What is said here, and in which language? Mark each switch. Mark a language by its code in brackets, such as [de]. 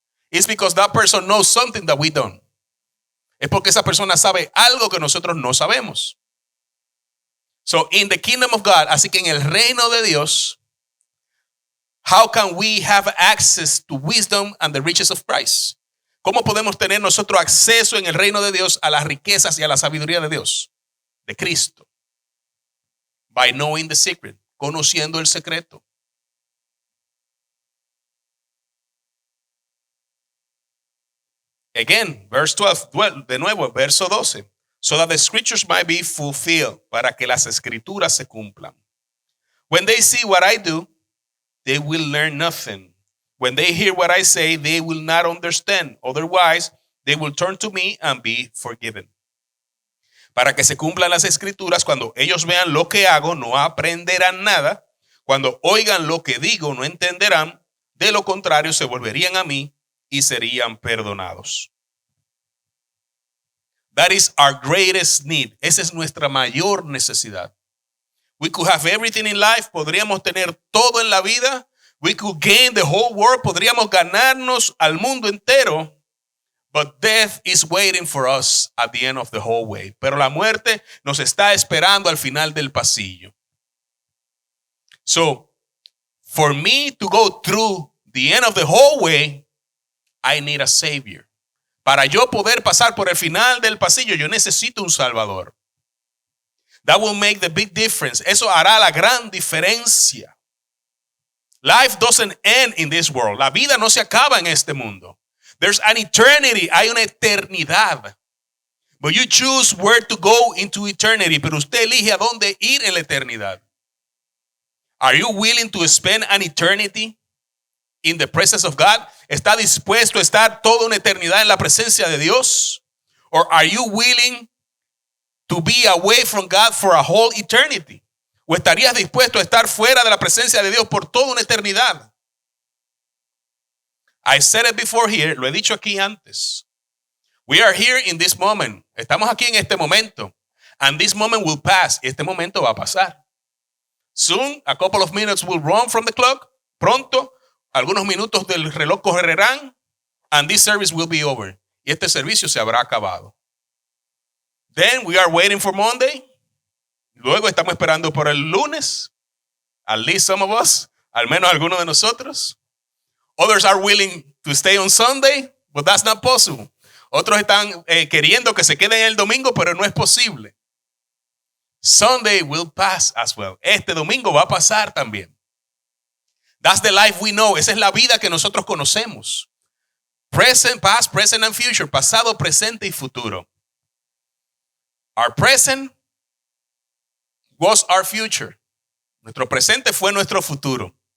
[en] it's because that person knows something that we don't. [es] Es porque esa persona sabe algo que nosotros no sabemos. [en] So in the kingdom of God, [es] así que en el reino de Dios, [en] how can we have access to wisdom and the riches of Christ? [es] ¿Cómo podemos tener nosotros acceso en el reino de Dios a las riquezas y a la sabiduría de Dios, de Cristo? [en] By knowing the secret, [es] conociendo el secreto. [en] Again, verse 12, [es] de nuevo, verso 12. [en] So that the scriptures might be fulfilled, [es] para que las escrituras se cumplan. [en] When they see what I do, they will learn nothing. When they hear what I say, they will not understand. Otherwise, they will turn to me and be forgiven. [es] Para que se cumplan las escrituras, cuando ellos vean lo que hago, no aprenderán nada. Cuando oigan lo que digo, no entenderán. De lo contrario, se volverían a mí y serían perdonados. [en] That is our greatest need. [es] Esa es nuestra mayor necesidad. [en] We could have everything in life. [es] Podríamos tener todo en la vida. [en] We could gain the whole world. [es] Podríamos ganarnos al mundo entero. [en] But death is waiting for us at the end of the whole way. [es] Pero la muerte nos está esperando al final del pasillo. [en] So, for me to go through the end of the whole way, I need a savior. [es] Para yo poder pasar por el final del pasillo, yo necesito un salvador. [en] That will make the big difference. [es] Eso hará la gran diferencia. [en] Life doesn't end in this world. [es] La vida no se acaba en este mundo. [en] There's an eternity. [es] Hay una eternidad. [en] But you choose where to go into eternity. [es] Pero usted elige a dónde ir en la eternidad. [en] Are you willing to spend an eternity in the presence of God? [es] ¿Está dispuesto a estar toda una eternidad en la presencia de Dios? [en] Or are you willing to be away from God for a whole eternity? [es] ¿O estarías dispuesto a estar fuera de la presencia de Dios por toda una eternidad? [en] I said it before here, [es] lo he dicho aquí antes. [en] We are here in this moment. [es] Estamos aquí en este momento. [en] And this moment will pass. [es] Este momento va a pasar. [en] Soon, a couple of minutes will run from the clock. [es] Pronto, algunos minutos del reloj correrán. [en] And this service will be over. [es] Y este servicio se habrá acabado. [en] Then we are waiting for Monday. [es] Luego estamos esperando por el lunes. [en] At least some of us. [es] Al menos algunos de nosotros. [en] Others are willing to stay on Sunday, but that's not possible. [es] Otros están queriendo que se queden el domingo, pero no es posible. [en] Sunday will pass as well. [es] Este domingo va a pasar también. [en] That's the life we know. [es] Esa es la vida que nosotros conocemos. [en] Present, past, present and future. [es] Pasado, presente y futuro. [en] Our present was our future. [es] Nuestro presente fue nuestro futuro.